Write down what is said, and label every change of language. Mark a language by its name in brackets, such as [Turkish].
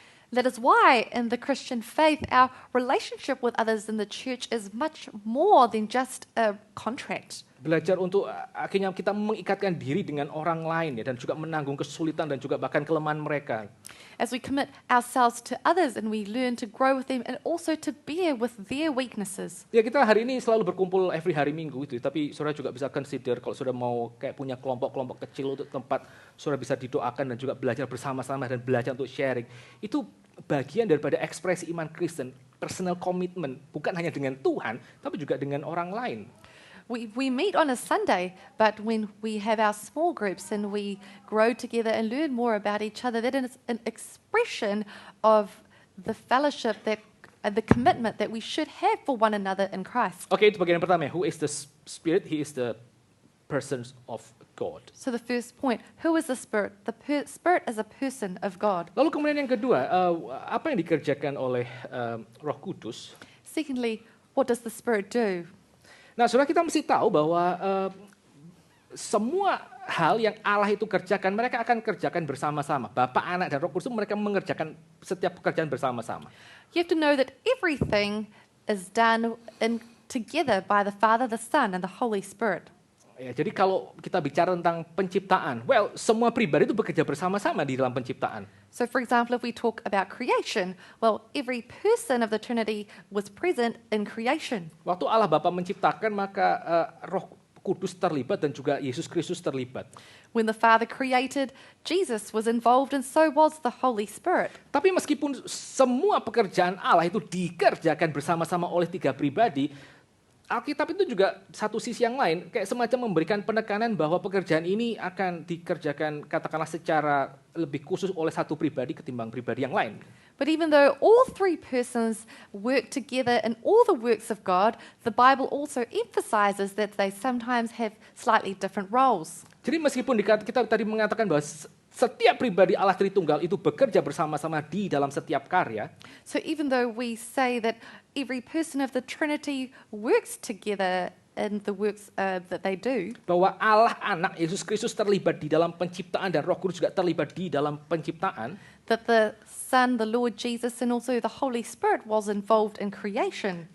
[English] That is why in the Christian faith, our relationship with others in the church is much more than just a contract. [Indonesian] Belajar untuk akhirnya kita mengikatkan diri dengan orang lain ya, dan juga menanggung kesulitan dan juga bahkan kelemahan mereka. [English] As we commit ourselves to others and we learn to grow with them and also to bear with their weaknesses. [Indonesian] Ya, kita hari ini selalu berkumpul every hari Minggu itu, tapi saudara juga bisa consider kalau saudara mau kayak punya kelompok-kelompok kecil untuk tempat saudara bisa didoakan dan juga belajar bersama-sama dan belajar untuk sharing. Itu bagian daripada ekspresi iman Kristen, [English] personal commitment, [Indonesian] bukan hanya dengan Tuhan, tapi juga dengan orang lain. [English] We meet on a Sunday, but when we have our small groups and we grow together and learn more about each other, that is an expression of the fellowship, that the commitment that we should have for one another in Christ. [Indonesian] Oke, itu bagian pertama. [English] Who is the Spirit? He is the person of God. So the first point, who is the Spirit? The Spirit is a person of God. [Indonesian] Lalu kemudian yang kedua, apa yang dikerjakan oleh Roh Kudus? [English] Secondly, what does the Spirit do? [Indonesian] Nah, saudara, kita mesti tahu bahwa semua hal yang Allah itu kerjakan, mereka akan kerjakan bersama-sama. Bapa, Anak, dan Roh Kudus mereka mengerjakan setiap pekerjaan bersama-sama. [English] You have to know that everything is done together by the Father, the Son, and the Holy Spirit. [Indonesian] Ya, jadi kalau kita bicara tentang penciptaan, semua pribadi itu bekerja bersama-sama di dalam penciptaan. [English] So for example, if we talk about creation, every person of the Trinity was present in creation. [Indonesian] Waktu Allah Bapa menciptakan, maka Roh Kudus terlibat dan juga Yesus Kristus terlibat. [English] When the Father created, Jesus was involved and so was the Holy Spirit. [Indonesian] Tapi meskipun semua pekerjaan Allah itu dikerjakan bersama-sama oleh tiga pribadi, Alkitab itu juga satu sisi yang lain kayak semacam memberikan penekanan bahwa pekerjaan ini akan dikerjakan katakanlah secara lebih khusus oleh satu pribadi ketimbang pribadi yang lain. [English] But even though all three persons work together in all the works of God, the Bible also emphasizes that they sometimes have slightly different roles. [Indonesian] Jadi meskipun kita tadi mengatakan bahwa setiap pribadi Allah Tritunggal itu bekerja bersama-sama di dalam setiap karya. [English] So even though we say that every person of the Trinity works together in the works that they do, [Indonesian] bahwa Allah Anak Yesus Kristus terlibat di dalam penciptaan dan Roh Kudus juga terlibat di dalam penciptaan. [English] That the Son, the Lord Jesus, and also the Holy Spirit was involved in creation.